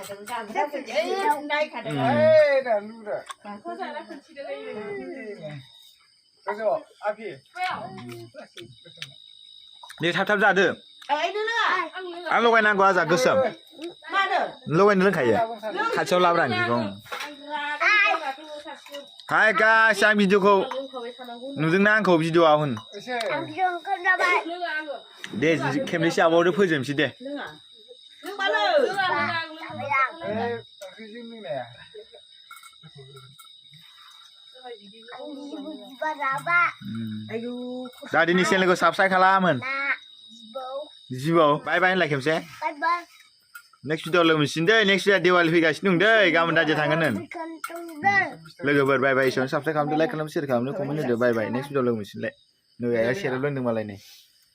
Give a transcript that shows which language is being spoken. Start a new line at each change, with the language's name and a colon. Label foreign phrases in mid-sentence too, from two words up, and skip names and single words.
Bodo: दे थाब थाब जादो आं लगायनांगौ आजा गोसोम लगायनो रोंखायो खाथियाव लाब्रा बेखौ
English: hi guys
Bodo: आं भिडिअखौ नुदोंना आंखौ भिडिअआव होन दे खेबनैसो आबावदो फोजोबनोसै दे Tadi channel ko subscribe kalaman. Jibo,
English: bye bye like खेबसे. Bye bye. Next video
Bodo: लोगो मोनसिगोन दे
English: next video
Bodo: दिवाली फैगासिनो दं दे गाबोन दाजे थांगोन लोगोफोर
English: bye bye
Bodo: एसेयावनो subscribe खालामदो like खालामदो share खालामदो comment होदो
English: bye bye next video
Bodo: लोगो मोनसिगोनलाय नै आया share लोंदों मालाय नै